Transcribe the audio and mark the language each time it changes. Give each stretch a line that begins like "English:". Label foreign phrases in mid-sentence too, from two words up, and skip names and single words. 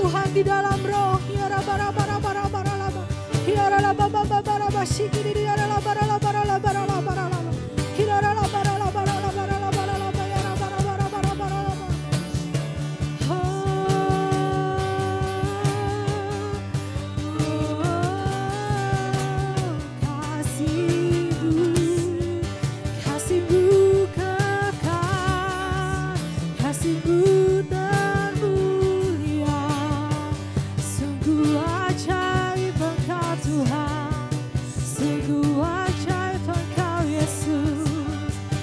Indonesian: di dalam roh. Yara bara bara bara bara laba. Yara laba bara bara bara shikiri yara laba bara laba bara laba. Yara laba bara laba bara laba laba yara bara bara bara bara laba. Kasih-Mu kekal, kasih-Mu termulia, sungguh ajaib Engkau Tuhan, sungguh ajaib Engkau Yesus.